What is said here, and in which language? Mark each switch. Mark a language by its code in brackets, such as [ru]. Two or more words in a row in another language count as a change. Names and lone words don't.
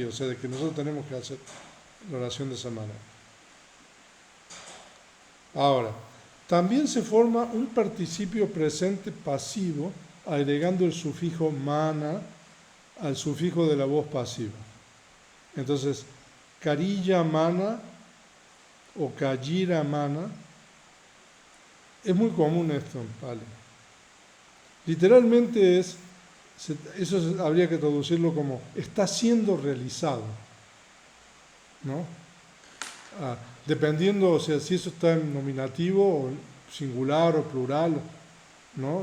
[es] O sea, de que nosotros tenemos que hacer la oración de esa manera. Ahora, también se forma un participio presente pasivo agregando el sufijo mana al sufijo de la voz pasiva. Entonces, [pi] karilla mana o kayira mana, [es] es muy común esto en Pali. Literalmente eso habría que traducirlo como está siendo realizado, ¿no? Dependiendo, o sea, si eso está en nominativo o singular o plural, ¿no?